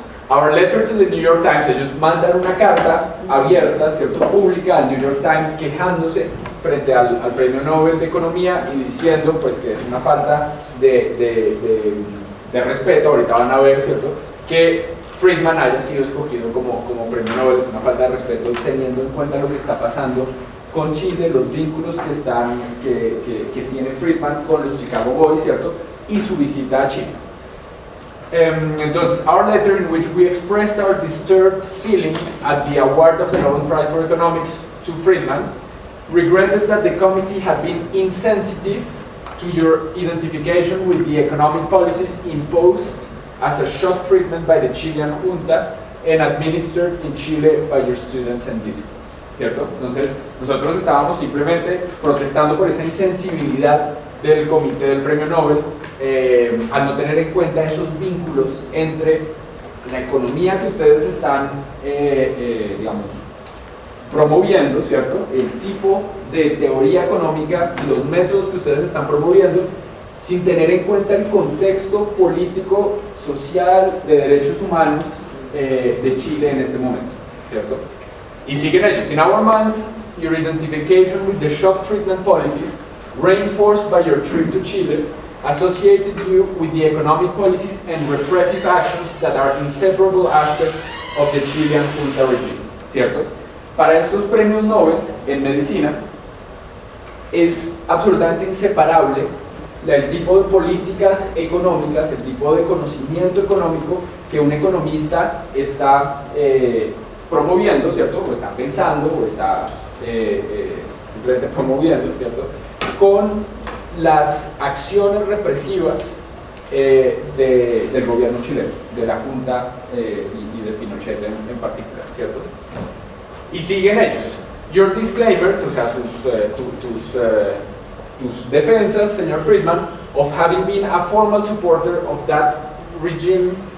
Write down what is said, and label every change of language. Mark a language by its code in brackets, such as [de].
[en] Our letter to the New York Times, [es] ellos mandan una carta abierta, ¿cierto?, pública al New York Times quejándose frente al Premio Nobel de Economía y diciendo pues que es una falta de respeto, ahorita van a ver, ¿cierto?, que Friedman haya sido escogido como Premio Nobel, es una falta de respeto teniendo en cuenta lo que está pasando con Chile, los vínculos que tiene Friedman con los Chicago Boys, ¿cierto?, y su visita a Chile. Entonces, [en] our letter in which we expressed our disturbed feeling at the award of the Nobel Prize for Economics to Friedman, regretted that the committee had been insensitive to your identification with the economic policies imposed as a shock treatment by the Chilean junta and administered in Chile by your students and disciples, [es] ¿cierto? Entonces, nosotros estábamos simplemente protestando por esa insensibilidad del comité del Premio Nobel al no tener en cuenta esos vínculos entre la economía que ustedes están, digamos, promoviendo, ¿cierto?, el tipo de teoría económica y los métodos que ustedes están promoviendo, sin tener en cuenta el contexto político, social, de derechos humanos de Chile en este momento, ¿cierto? Y siguen ellos. [en] In our minds, your identification with the shock treatment policies reinforced by your trip to Chile associated you with the economic policies and repressive actions that are inseparable aspects of the Chilean junta regime, [es] ¿cierto? Para estos premios Nobel en medicina es absolutamente inseparable el tipo de políticas económicas, el tipo de conocimiento económico que un economista está promoviendo, ¿cierto? O está pensando, o está simplemente promoviendo, ¿cierto?, con las acciones represivas del gobierno chileno, de la Junta y de Pinochet en particular, ¿cierto? Y siguen ellos. [en] Your disclaimers, [es] o sea, tus defensas, señor [en] Friedman, of having been a formal supporter of that regime